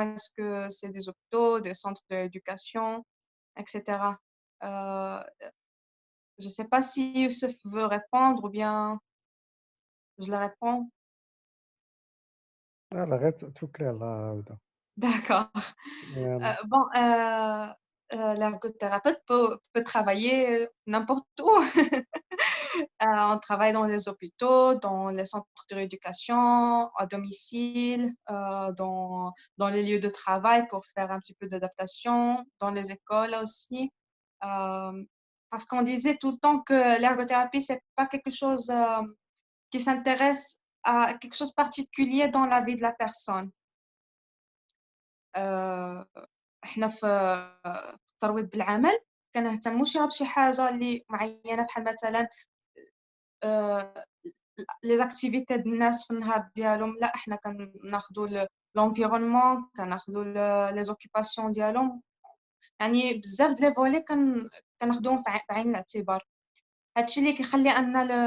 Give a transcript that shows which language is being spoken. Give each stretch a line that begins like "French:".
French: Est-ce que c'est des hôpitaux, des centres d'éducation, etc. Euh, je ne sais pas si Youssef veut répondre ou bien je le réponds.
Arabic: يلا غير توكلي على الله هدى.
French: D'accord. يلا. Bon, l'ergothérapeute peut travailler n'importe où. On travaille dans les hôpitaux, dans les centres de rééducation, à domicile, dans les lieux de travail pour faire un petit peu d'adaptation, dans les écoles aussi. Parce qu'on disait tout le temps que l'ergothérapie, c'est pas quelque chose qui s'intéresse à quelque chose de particulier dans la vie de la personne.
Arabic: احنا في الترويض بالعمل كنهتموش غير بشي حاجه اللي معينه بحال مثلا لي زاكتيفيتي د الناس في النهار ديالهم لا احنا كناخذوا لونفيرونمون كناخذوا لي زوكيباسيون ديالهم يعني بزاف د لي فولي كناخذوهم في بعين الاعتبار هادشي اللي كيخلي ان